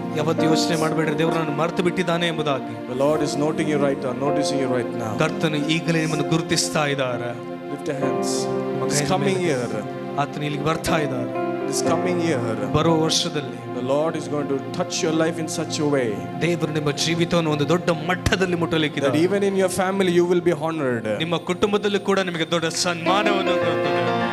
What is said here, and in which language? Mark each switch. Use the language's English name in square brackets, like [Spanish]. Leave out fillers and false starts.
[Kannada] ಯಾವತ್ತೂ ಯೋಚನೆ ಮಾಡಬೇಡ್ರಿ ದೇವರು ನಾನು ಮರೆತು ಬಿಟ್ಟಿದ್ದಾನೆ ಎಂಬುದಾಗಿ. [English] The Lord is noticing you right now. [Kannada] ಕರ್ತನು ಈಗಲೇ ನಿಮ್ಮನ್ನು ಗುರುತಿಸ್ತಾ ಇದ್ದಾರೆ. [English] Lift your hands. It's coming year. [Kannada] ಆತನು ಇಲ್ಲಿಗೆ ಬರ್ತಾ ಇದ್ದಾರೆ. [English] This coming year, [Kannada] ಬರುವ ವರ್ಷದಲ್ಲಿ [English] the Lord is going to touch your life in such a way [Kannada] ದೇವರು ನಿಮ್ಮ ಜೀವಿತವನ್ನು ಒಂದು ದೊಡ್ಡ ಮಟ್ಟದಲ್ಲಿ ಮುಟ್ಟಲಿಕ್ಕಿದ್ದಾರೆ. [English] that even in your family you will be honored. [Kannada] ನಿಮ್ಮ ಕುಟುಂಬದಲ್ಲಿ ಕೂಡ ನಿಮಗೆ ದೊಡ್ಡ ಸನ್ಮಾನವನ್ನು ಕೊಡುತ್ತದೆ.